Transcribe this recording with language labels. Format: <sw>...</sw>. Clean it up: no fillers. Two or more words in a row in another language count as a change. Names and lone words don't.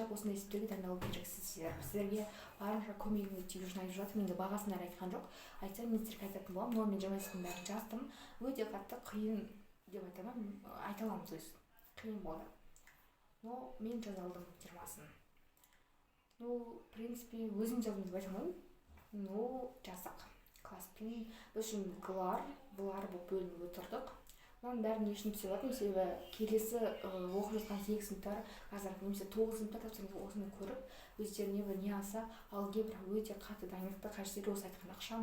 <kk>Осындай есептерге дайындалу керексіз. Сіздерге барынша көмегімді тигізіп айтып жатырмын. Енді бағасын айтқан жоқ. Айтсам мен сіздерге айтатын боламын. Но мен 20 есептің бәрін жаздым. Өте қатты қиын деп айта аламыз өз. Қиын болды. Но мен жаза алдым 20-сын.</kk> <ru>Ну, в принципе,</ru> <kk>өзім жаздым деп айта алмаймын. Ну, жаздық. Класспен біз үшін бұлар болып бөлініп отырдық. Оның бәрін не үшін түсіп жатырмын, себебі келесі оқып жатқан 8 сыныптар, қазір немесе 9 сыныптар тапсырыңыз осыны көріп, өздеріне бір не алса, алгебра өте қатты дайындықты қажет етеді.</kk>